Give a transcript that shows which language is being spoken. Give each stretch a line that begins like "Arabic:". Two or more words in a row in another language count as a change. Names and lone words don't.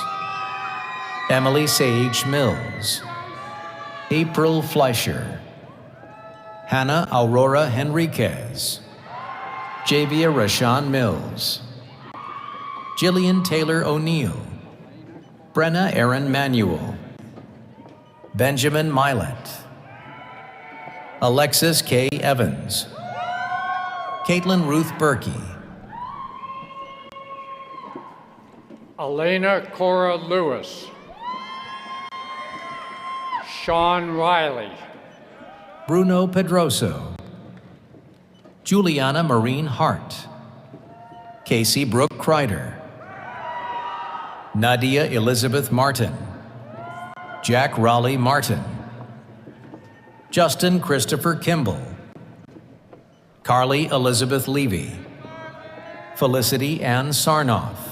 English: Emily Sage Mills, April Fleischer, Hannah Aurora Henriquez, Javia Rashawn Mills, Jillian Taylor O'Neill, Brenna Aaron Manuel, Benjamin Milet, Alexis K. Evans, Caitlin Ruth Berkey, Elena Cora Lewis, Sean Riley, Bruno Pedroso, Juliana Marine Hart, Casey Brooke Kreider, Nadia Elizabeth Martin, Jack Raleigh Martin, Justin Christopher Kimball, Carly Elizabeth Levy, Felicity Ann Sarnoff,